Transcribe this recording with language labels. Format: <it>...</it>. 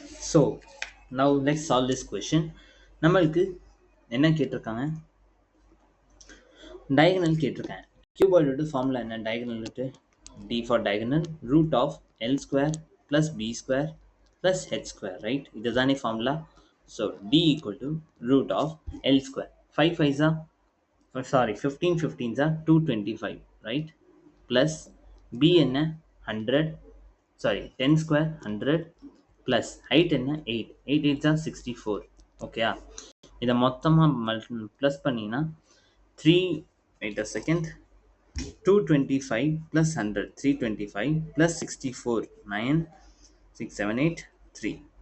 <en>So now let's solve this question.</en> <ta>நம்மளுக்கு என்ன கேட்டிருக்காங்க? டயகனல் கேட்டிருக்கேன். கியூபாய்டு ஃபார்முலா என்ன?</ta> <en>Diagonal D for diagonal root of L square plus B square plus H square right.</en> <ta>இதுதானே formula.</ta> <en>So D equal to root of L square. 5 5s are, sorry 15 15s are 225 right.</en> <ta>Plus B என்ன?</ta> <en>100, sorry 10 square 100 plus height என்ன? 8 8 8s are 64. ஓகேயா?</en> <ta>இதை மொத்தமாக plus பண்ணிங்கன்னா 3</ta> <en>wait a second</en> <ta>225 plus 100 325 plus 64 9 6 7 8 3.</ta>